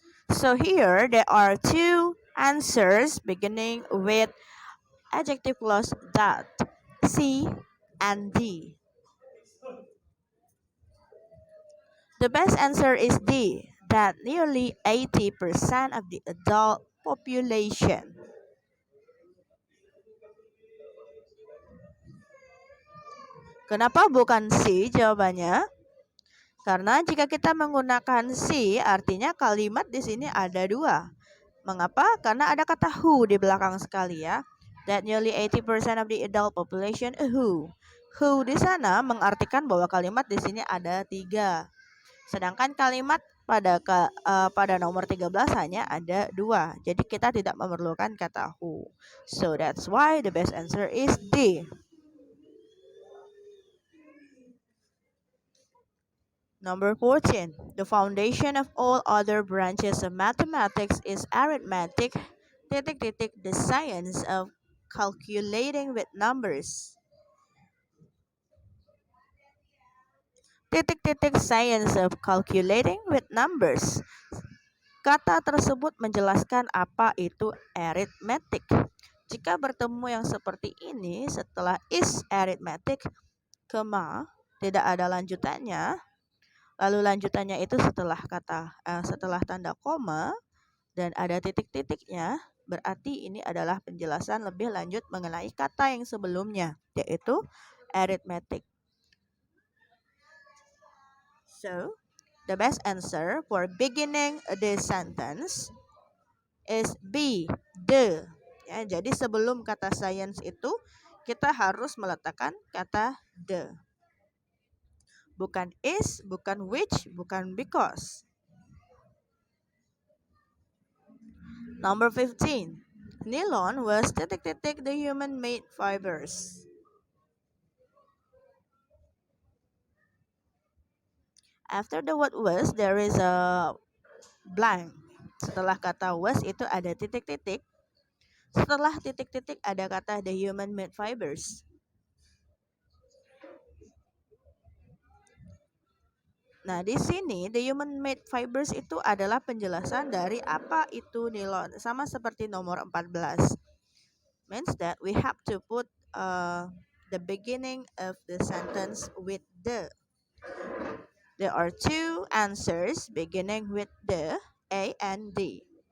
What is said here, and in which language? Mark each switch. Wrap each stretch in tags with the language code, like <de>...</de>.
<en>So here there are two answers beginning with adjective clause that, C and D. The best answer is D, that nearly 80% of the adult population.</en> <id>Kenapa bukan C jawabannya? Karena jika kita menggunakan C, artinya kalimat di sini ada dua. Mengapa? Karena ada kata who di belakang sekali ya.</id> <en>That nearly 80% of the adult population who.</en> <id>Who di sana mengartikan bahwa kalimat di sini ada tiga. Sedangkan kalimat pada nomor 13 hanya ada dua. Jadi kita tidak memerlukan kata who.</id> <en>So that's why the best answer is D. Number 14. The foundation of all other branches of mathematics is arithmetic, the science of calculating with numbers. Science of calculating with numbers.</en> <id>Kata tersebut menjelaskan apa itu arithmetic. Jika bertemu yang seperti ini setelah is arithmetic, tidak ada lanjutannya. Lalu lanjutannya itu setelah tanda koma dan ada titik-titiknya, berarti ini adalah penjelasan lebih lanjut mengenai kata yang sebelumnya, yaitu arithmetic.</id> <en>So, the best answer for beginning this sentence is B, the.</en> <id>Ya, jadi sebelum kata science itu kita harus meletakkan kata the. Bukan is, bukan which, bukan because.</id> <en>Number 15. Nylon was the human-made fibers. After the word was, there is a blank.</en> <id>Setelah kata was itu ada titik-titik. Setelah titik-titik ada kata the human-made fibers. Nah, di sini</id> <en>the human-made fibers</en> <id>itu adalah penjelasan dari apa itu nilon. Sama seperti nomor 14.</id> <en>Means that we have to put the beginning of the sentence with the. There are two answers beginning with the, A and D.</en>